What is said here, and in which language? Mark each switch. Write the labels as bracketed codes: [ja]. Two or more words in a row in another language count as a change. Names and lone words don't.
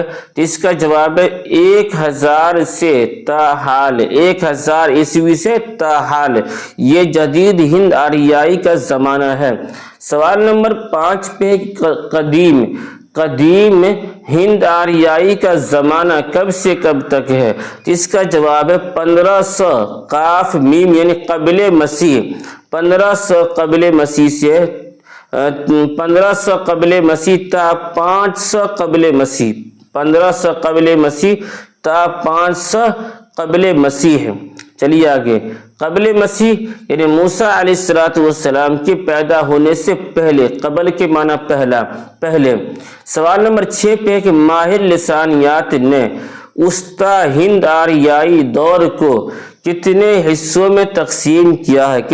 [ur] تو اس کا جواب ہے 1000 سے تاحال، 1000 عیسوی سے تاحال یہ جدید ہند آریائی کا زمانہ ہے۔ سوال نمبر 5 پہ قدیم ہند آریائی کا زمانہ کب سے کب تک ہے؟ تو اس کا جواب ہے 1500 قاف میم یعنی قبل مسیح، 1500 قبل مسیح سے 1500 قبل مسیح تا 500 قبل مسیح، 1500 قبل مسیح تا 500 قبل مسیح۔ چلیے آگے، قبل مسیح یعنی موسیٰ علیہ السلام کے پیدا ہونے سے پہلے، قبل کے معنی پہلے۔ سوال نمبر 6 پہ ہے کہ ماہر لسانیات نے وسطی ہند آریائی دور کو کتنے حصوں میں تقسیم کیا ہے؟